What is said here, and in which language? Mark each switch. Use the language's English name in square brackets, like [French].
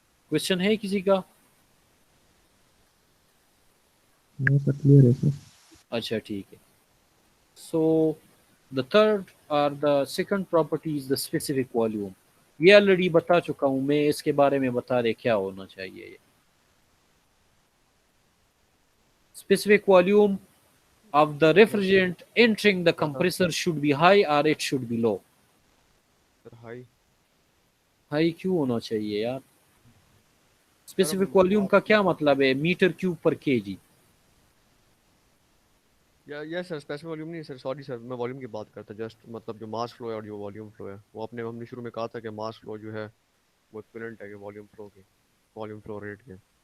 [Hindi] Question है किसी का? [English] Sir clear है sir. [Hindi] अच्छा ठीक है। [English] So the third और the second property is the specific volume. [Hindi] ये ऑलरेडी बता चुका हूं मैं, इसके बारे में बता दे क्या होना चाहिए। [English] ये specific volume of the refrigerant entering the compressor should be high or it should be low? Sir high. [Hindi] High क्यों होना चाहिए यार? [English] sir [Hindi] स्पेसिफिक वॉल्यूम का क्या मतलब है? [English] Meter cube पर KG. [Hindi] या सर स्पेसिफिक वॉल्यूम नहीं सर, सॉरी सर, मैं वॉल्यूम की बात करता जस्ट, मतलब जो मास फ्लो है और जो वॉल्यूम फ्लो है, वो अपने हमने शुरू में कहा था कि मास फ्लो जो है वो इक्विवेलेंट है कि वॉल्यूम फ्लो के, वॉल्यूम फ्लो रेट के।